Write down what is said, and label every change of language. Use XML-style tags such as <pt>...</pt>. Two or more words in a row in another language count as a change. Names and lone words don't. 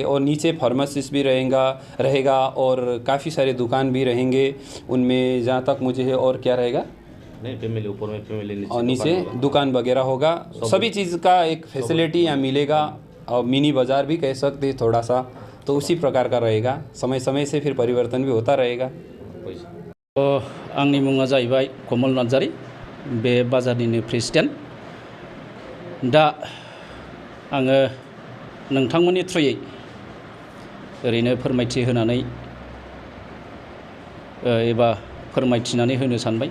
<hi>और नीचे फार्मेसिस्ट भी रहेगा और काफ़ी सारे दुकान भी रहेंगे उनमें, जहाँ तक मुझे है। और क्या रहेगा? नहीं, फैमिली ऊपर में, फैमिली और नीचे दुकान वगैरह होगा। सभी चीज़ का एक फैसिलिटी यहाँ मिलेगा, और मिनी बाज़ार भी कह सकते हैं थोड़ा सा। तो उसी प्रकार का रहेगा, समय समय से फिर परिवर्तन भी होता रहेगा।</hi> <brx>आंनि मुङा जाहैबाय कमल नार्जारी, बे बाजारनिनो प्रेसिडेन्ट। दा आङो नोंथांमोननि थ्रुयै ओरैनो फोरमायथि होनानै एबा फोरमायथिनानै होनो सानबाय।</brx>